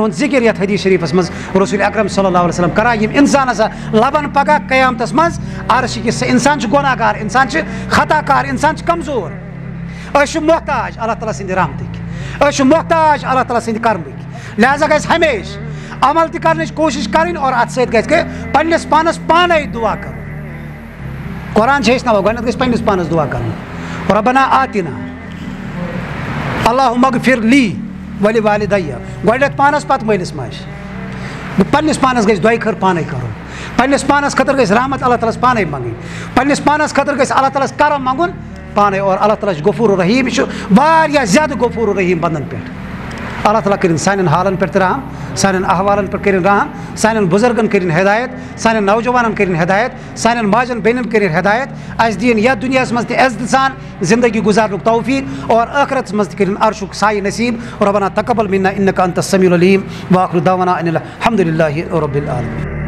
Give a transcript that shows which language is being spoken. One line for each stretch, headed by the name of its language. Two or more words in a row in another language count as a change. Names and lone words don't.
Kashmiri: ہُنٛد ذِکر یَتھ حدیٖث شریٖفَس منٛز رسول اکرم
Arabic: صلی اللہ علیہ وسلم
Kashmiri: کران یِم اِنسان ہسا لبن پگاہ قیامتس منٛز عرشہِ کِس اِنسان چھُ گۄناہ گار اِنسان چھُ خطا کار اِنسان چھُ کمزور أسۍ چھِ محتاج اللہ تعالیٰ سٕنٛدِ رحمتٕکۍ أسۍ چھِ محتاج اللہ تعالیٰ سٕنٛدِ کرمٕکۍ لہذا گژھِ ہمیشہِ عمل تہِ کرنٕچ کوٗشِش کَرٕنۍ اور اَتھ سۭتۍ گژھِ پنٕنِس پانس پانے دُعا کَرُن قرآن چھِ ہیٚچھناوان گۄڈٕنیٚتھ گژھِ پنٕنِس پانس دُعا کَرُن
Arabic: ربنا آتِنا اللہُمَ اغفر لی ولِوالِدَیَّ
Kashmiri: گۄڈٕنیٚتھ پانس پتہٕ مٲلِس ماجہِ پنٕنِس پانس گژھِ دۄیہِ خٲر پانے کَرُن پنٕنِس پانس خٲطرٕ گژھِ رحمت اللہ تعالیٰ ہس پانے منٛگٕنۍ پنٕنِس پانس خٲطرٕ گژھِ اللہ تعالیٰ ہس کرم منٛگُن پانے اور اللہ تعالیٰ چھُ
Arabic: غفوٗر الرحیٖم
Kashmiri: یہِ چھُ واریاہ زیادٕ
Arabic: غفوٗر الرحیٖم
Kashmiri: بنٛدن پٮ۪ٹھ اللہ تعالیٰ کٔرِنۍ سانٮ۪ن حالن پٮ۪ٹھ تہِ رحم سانٮ۪ن احوالن پٮ۪ٹھ کٔرِنۍ رحم سانٮ۪ن بُزرگن کٔرِنۍ ہدایت سانٮ۪ن نوجوانن کٔرِنۍ ہدایت سانٮ۪ن ماجٮ۪ن بیٚنٮ۪ن کٔرِنۍ ہدایت اَسہِ دِیِن یتھ دُنیاہس منٛز تہِ عزتہٕ سان زندگی گُزارنُک توفیٖق اور ٲخرتس منٛز تہِ کٔرِنۍ عرشُک سایہِ نصیٖب
Arabic: ربنا تقبل منا انک انت السمیع العلیٖم وآخر دعوانا ان الحمدُ للہ رب العالمین